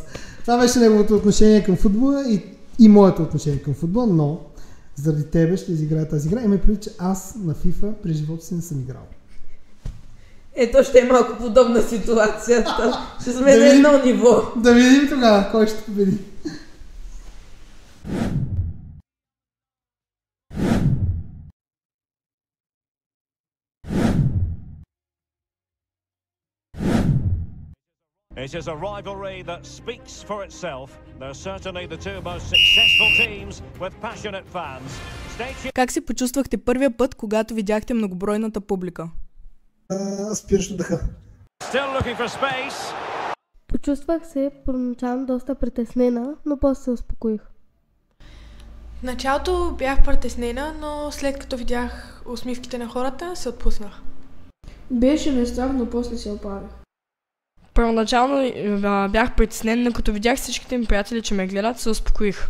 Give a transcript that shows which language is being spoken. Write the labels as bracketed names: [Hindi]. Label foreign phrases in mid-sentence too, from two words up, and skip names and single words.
[Bulgarian] Това беше неговото отношение към футбола и моето отношение към футбола, но заради тебе ще изиграя тази игра. Ме преди, че аз на FIFA през живота си не съм играл. Ето ще е малко подобна ситуацията. Ще сме на едно ниво. Да видим тогава, кой ще победи. [English] It is a rivalry that speaks for itself. They're certainly the two most successful teams with passionate fans. [Bulgarian] Как се почувствахте първия път, когато видяхте многобройната публика? Спиращо дъха. [English] Still looking for space. [Bulgarian] Почувствах се първоначално доста притеснена, но после се успокоих. В началото бях притеснена, но след като видях усмивките на хората, се отпуснах. Беше ме страх, но после се оправих. Първоначално бях притеснен, но като видях всичките ми приятели, че ме гледат, се успокоих.